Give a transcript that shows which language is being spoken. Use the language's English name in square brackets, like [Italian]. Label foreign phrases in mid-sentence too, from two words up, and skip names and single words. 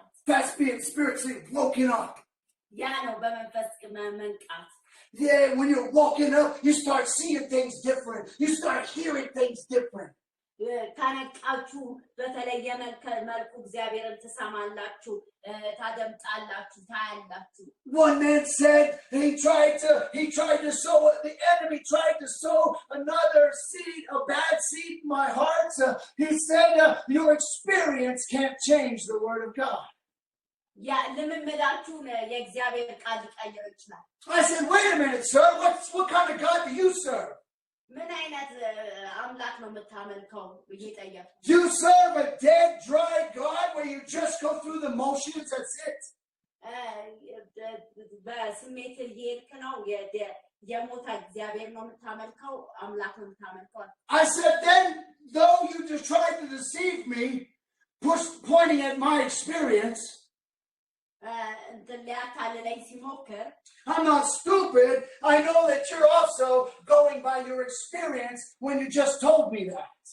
[English] That's being spiritually woken up. [Amharic] ያ ነው በመንፈስ መንቃት [English] Yeah, when you're woken up, you start seeing things different. You start hearing things different. [Amharic] ታነቃችሁ በተለየ መልኩ እግዚአብሔርን ትሰማላችሁ ታደምጣላችሁ ታያላችሁ [English] One man said he tried to sow, the enemy tried to sow another seed, a bad seed in my heart. He said your experience can't change the word of God. [Amharic] ያ ለምንመዳችሁ የእግዚአብሔር ቃል ሊቀይር ይችላል [English] I said, wait a minute, sir. What kind of God do you serve? [Amharic] ምን አይነት አምላክ ነው የምታመልከው ብዬ ጠየቅኩ። [English] You serve a dead, dry God where you just go through the motions, that's it. [Amharic] በስሜት እየሄድክ ነው የሞተ እግዚአብሔር ነው የምታመልከው አምላክ ነው የምታመልከው። [English] I said, then, though you just tried to deceive me, pointing at my experience, I'm not stupid. I know that you're also going by your experience when you just told me that.